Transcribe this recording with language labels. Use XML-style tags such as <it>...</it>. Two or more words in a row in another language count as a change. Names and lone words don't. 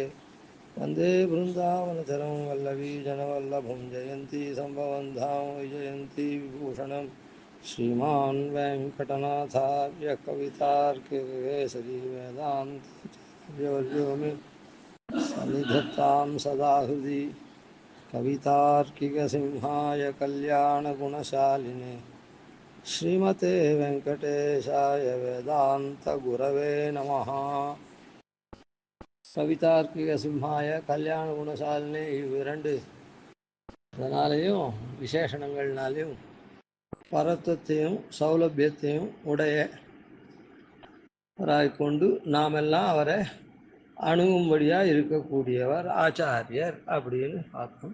<sa>वन्दे बृन्दावनचरं वल्लवीजनवल्लभं जयन्ती सम्भवं धाम विजयन्ती विभूषणं श्रीमान् वेङ्कटनाथार्य कवितार्किकेसरी वेदान्तवर्यो मे सन्निधत्तां सदा हृदि कवितार्किकसिंहाय कल्याणगुणशालिने श्रीमते वेंकटेशाय वेदान्तगुरवे नमः. कवितार्किकसिंहाय कल्याण गुणशालिने</sa> <ta>இவ்விரண்டு அதனாலேயும் விசேஷணங்கள்னாலையும் பரத்துவத்தையும் சௌலபியத்தையும் உடையவராய்கொண்டு நாமெல்லாம் அவரை அணுகும்படியாக இருக்கக்கூடியவர் ஆச்சாரியர் அப்படின்னு பார்த்தோம்.</ta>